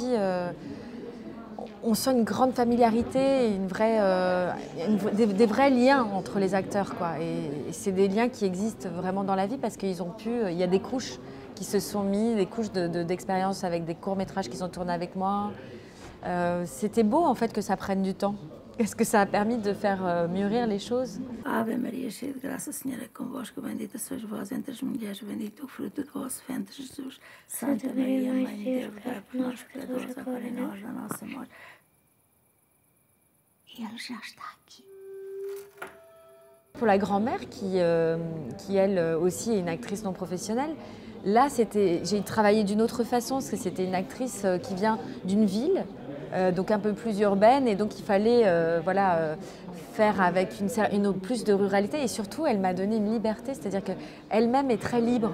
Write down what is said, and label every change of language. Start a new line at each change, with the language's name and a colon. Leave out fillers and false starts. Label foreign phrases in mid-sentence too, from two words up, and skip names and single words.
French: on sent une grande familiarité, des vrais liens entre les acteurs, quoi. Et c'est des liens qui existent vraiment dans la vie parce qu'il y a des couches qui se sont mis, des couches d'expérience avec des courts-métrages qui sont tournés avec moi. C'était beau en fait que ça prenne du temps. Est-ce que ça a permis de faire mûrir les choses?
Portuguese: Ave Maria, cheia de graça, Senhor é convosco, bendita sois vós entre as mulheres, bendito o fruto do vosso ventre, Jesus. Santa Maria, Mãe de Deus, rogai por nós pecadores, agora e na hora da nossa morte. E ele já está aqui.
French: Pour la grand-mère, qui elle aussi est une actrice non professionnelle, là j'ai travaillé d'une autre façon, parce que c'était une actrice qui vient d'une ville, donc un peu plus urbaine, et donc il fallait faire avec plus de ruralité, et surtout elle m'a donné une liberté, c'est-à-dire qu'elle-même est très libre.